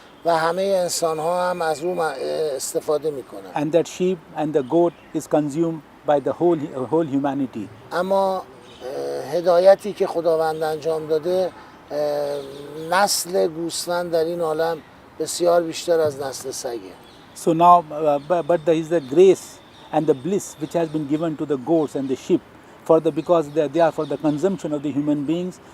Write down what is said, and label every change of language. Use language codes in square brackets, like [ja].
[fa] و همه انسان ها هم از او استفاده میکنن. [en] And that sheep and the goat is consumed by the whole humanity. [fa] اما هدایتی که خداوند انجام داده، نسل گوسفند در این عالم بسیار بیشتر از نسل سگه. [en] So now, but there is the grace and the bliss which has been given to the goats and the sheep because they are for the consumption of the human beings.